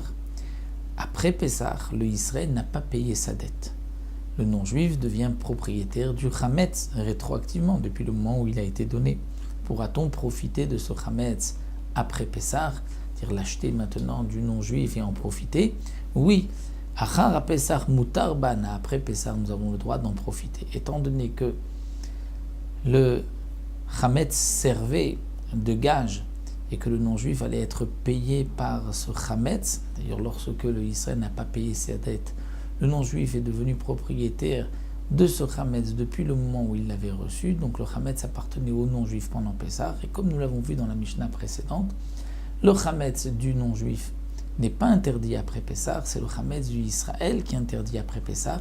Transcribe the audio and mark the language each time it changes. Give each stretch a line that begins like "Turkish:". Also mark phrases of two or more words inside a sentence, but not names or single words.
French: Après Pessah, le Israël n'a pas payé sa dette. Le non-juif devient propriétaire du chametz rétroactivement depuis le moment où il a été donné. Pourra-t-on profiter de ce chametz après Pessah, c'est-à-dire l'acheter maintenant du non-juif et en profiter? Oui.
Hebrew: אחר פסח מותר בהנאה,
French: après Pessah, nous avons le droit d'en profiter. Étant donné que le chametz servait de gage et que le non-juif allait être payé par ce chametz, d'ailleurs lorsque le Israël n'a pas payé sa dette, le non-juif est devenu propriétaire de ce chametz depuis le moment où il l'avait reçu, donc le chametz appartenait au non-juif pendant Pessah, et comme nous l'avons vu dans la Mishnah précédente, le chametz du non-juif n'est pas interdit après Pessah, c'est le chametz du Israël qui est interdit après Pessah.